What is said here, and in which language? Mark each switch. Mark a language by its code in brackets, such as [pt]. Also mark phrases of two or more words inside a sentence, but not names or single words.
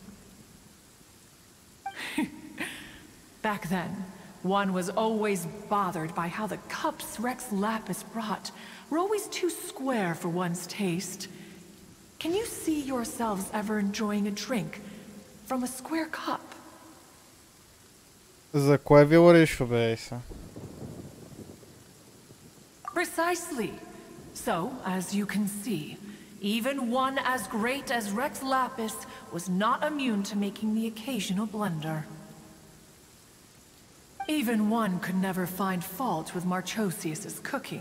[en] Back then, one was always bothered by how the cups Rex Lapis brought were always too square for one's taste. Can you see yourselves ever enjoying a drink from a square cup? [bg] За кое ви говориш, бе, Иса? [en] Precisely. So, as you can see, even one as great as Rex Lapis was not immune to making the occasional blunder. Even one could never find fault with Marchosius's cooking.